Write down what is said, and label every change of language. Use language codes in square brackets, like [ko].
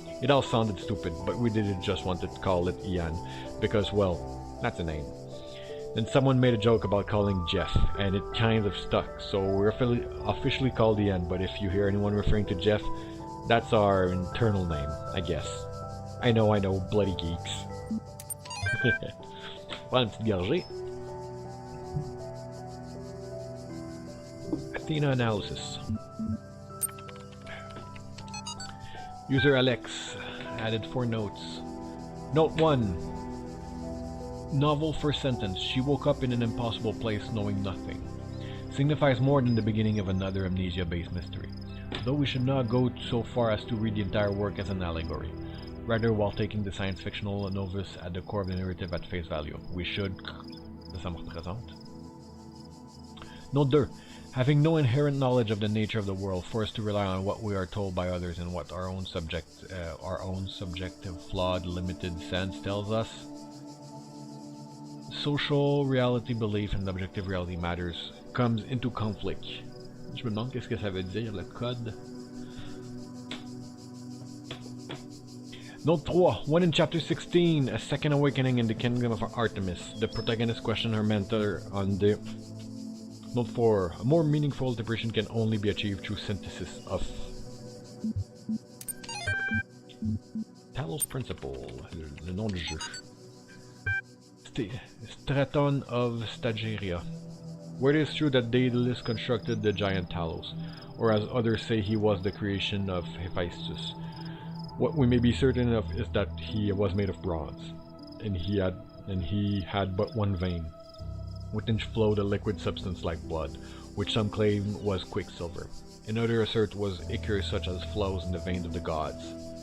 [en] It all sounded stupid, but we didn't just want to call it Ian, because, well, that's a name. Then someone made a joke about calling Jeff, and it kind of stuck, so we're officially called Ian, but if you hear anyone referring to Jeff, that's our internal name, I guess. I know, bloody geeks. [fr] Voilà une petite gorgée. [en] Athena analysis. User Alex added 4 notes. Note 1. Novel first sentence. She woke up in an impossible place knowing nothing. Signifies more than the beginning of another amnesia-based mystery. Though we should not go so far as to read the entire work as an allegory. Rather, while taking the science-fictional novice at the core of the narrative at face value, we should... [fr] Ça me représente. [en] Note 2. Having no inherent knowledge of the nature of the world, forced to rely on what we are told by others and what our own subjective, flawed, limited sense tells us, social reality belief and objective reality matters comes into conflict. [fr] Je me demande qu'est-ce que ça veut dire le code. [en] Note 3. When in chapter 16, a second awakening in the kingdom of Artemis, the protagonist questioned her mentor on the... Note 4. A more meaningful interpretation can only be achieved through synthesis of... [fr] Talos Principle, le nom du jeu. [en] Straton of Stageria. Where it is true that Daedalus constructed the giant Talos, or as others say he was the creation of Hephaestus. What we may be certain of is that he was made of bronze, and he had but one vein, within flowed a liquid substance like blood, which some claim was quicksilver, and others assert was ichor such as flows in the veins of the gods.